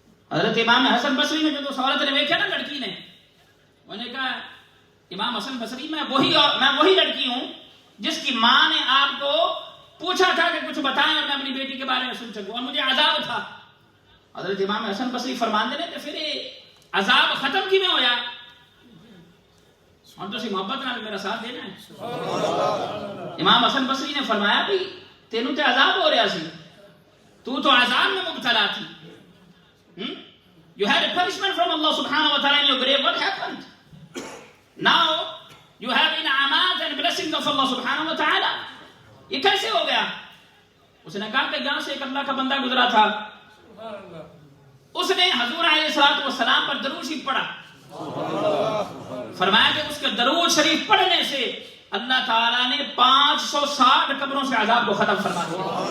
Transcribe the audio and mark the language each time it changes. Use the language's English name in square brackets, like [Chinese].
[Urdu] حضرت امام حسن بصری نے جو اس عورت نے دیکھا نا لڑکی نے, انہوں نے کہا امام حسن بصری میں وہی لڑکی ہوں جس کی ماں نے آپ کو پوچھا تھا کہ کچھ بتائیں اور میں اپنی بیٹی کے بارے میں سن سکوں, اور مجھے عذاب تھا. [Punjabi] حضرت امام حسن بصری فرماندے نے کہ پھر عذاب ختم کی میں ہویا, اور تو سی محبت نال میرا ساتھ دینا ہے. امام حسن بصری نے فرمایا بھی تینوں تے عذاب ہو رہا سی, [Urdu] تو عذاب میں مبتلا تھی. [English] You had a punishment from Allah subhanahu wa ta'ala in your grave. What happened? Now you have in'amat and blessings of Allah subhanahu wa ta'ala. [Urdu] یہ کیسے ہو گیا؟ اس نے کہا کہ یہاں سے ایک اللہ کا بندہ گزرا تھا، اس نے حضور علیہ الصلوۃ والسلام پر درود شریف پڑھا، فرمایا کہ اس کے درود شریف پڑھنے سے اللہ تعالیٰ نے 560 قبروں سے عذاب کو ختم فرما دیا۔